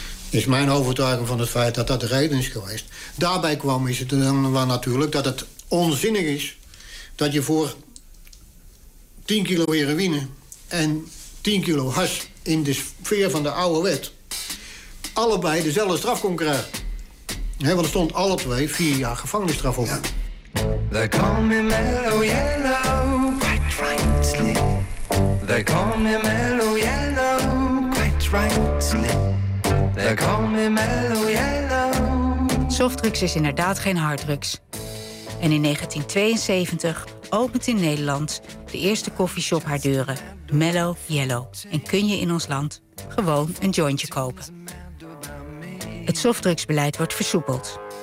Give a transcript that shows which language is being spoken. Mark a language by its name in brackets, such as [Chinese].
[Dutch] Dat is mijn overtuiging van het feit dat dat de reden is geweest. Daarbij kwam is het dan wel natuurlijk dat het onzinnig is dat je voor 10 kilo heroïne en 10 kilo has in de sfeer van de oude wet allebei dezelfde straf kon krijgen. He, want er stond alle twee 4 jaar gevangenisstraf op. Ja. [English] They call me mellow yellow, quite rightly. They call me mellow yellow, quite rightly. They call me mellow yellow. [Dutch] Softdrugs is inderdaad geen harddrugs. En in 1972 opent in Nederland de eerste coffeeshop haar deuren, Mellow Yellow. En kun je in ons land gewoon een jointje kopen. Het softdrugsbeleid wordt versoepeld.